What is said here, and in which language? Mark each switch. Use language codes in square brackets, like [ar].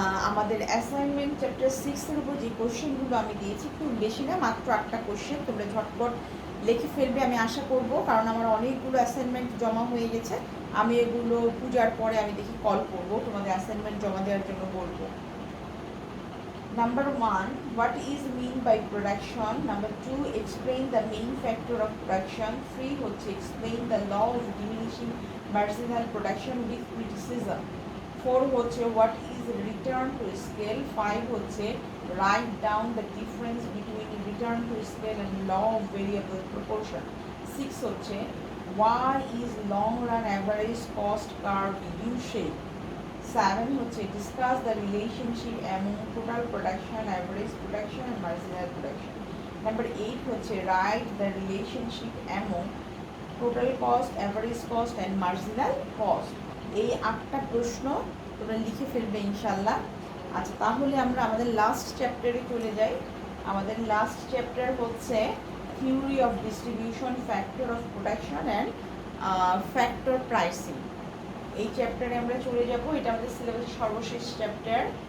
[bn] আমাদের assignment chapter 6-এর উপর যে কোশ্চেনগুলো আমি দিয়েছি খুব বেশি না, মাত্র 8টা কোশ্চেন, তোমরা ঝটপট লিখে ফেলবে আমি আশা করব, কারণ আমার অনেকগুলো অ্যাসাইনমেন্ট জমা হয়ে গেছে। আমি এগুলো পূজার পরে আমি দেখি কল করব, তোমাদের অ্যাসাইনমেন্ট জমা দেওয়ার জন্য বলবো। [en] Number 1, what is mean by production? Number 2, explain the main factor of production. 3 [bn] হচ্ছে [en] explain the law of diminishing marginal production with criticism. 4 [bn] হচ্ছে [en] what is return to scale. 5 হচ্ছে write down the difference between return to scale and law of variable proportion. 6 [bn] হচ্ছে [en] why is long run average cost curve U-shaped. 7 [bn] হচ্ছে [en] discuss the relationship among total production, average production and marginal production. Number 8 [bn] হচ্ছে [en] write the relationship among total cost, average cost and marginal cost. [bn] এই 8টা প্রশ্ন তোমরা লিখে ফেলবে ইনশাআল্লাহ। আচ্ছা, তাহলে আমরা আমাদের লাস্ট চ্যাপ্টারে চলে যাই। আমাদের লাস্ট চ্যাপ্টার হচ্ছে [en] Theory of distribution, factor of production and factor pricing. [bn] এই চ্যাপ্টারে আমরা চলে যাব, এটা আমাদের সিলেবাসের সর্বশেষ চ্যাপ্টার।